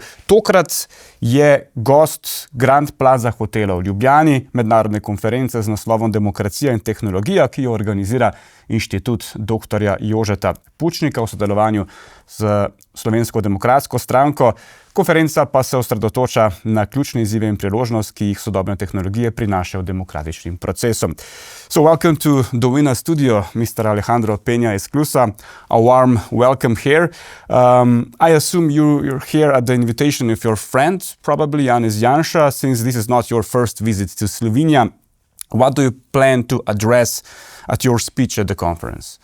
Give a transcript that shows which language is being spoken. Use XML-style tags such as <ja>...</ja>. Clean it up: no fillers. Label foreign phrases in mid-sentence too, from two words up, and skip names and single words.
<sl>Tokrat je gost Grand Plaza hotela v Ljubljani, mednarodne konference z naslovom Demokracija in tehnologija, ki jo organizira Inštitut doktorja Jožeta Pučnika v sodelovanju z Slovensko demokratsko stranko. Konferenca pa se osredotoča na ključne izzive in priložnosti, ki jih sodobne tehnologije prinašajo demokratičnim procesom.</sl> <en>So welcome to the Wina studio, Mr. Alejandro Pena Esclusa. A warm welcome here. I assume you're here at the invitation of your friend, probably Janez Janša, since this is not your first visit to Slovenia. What do you plan to address at your speech at the conference?</en>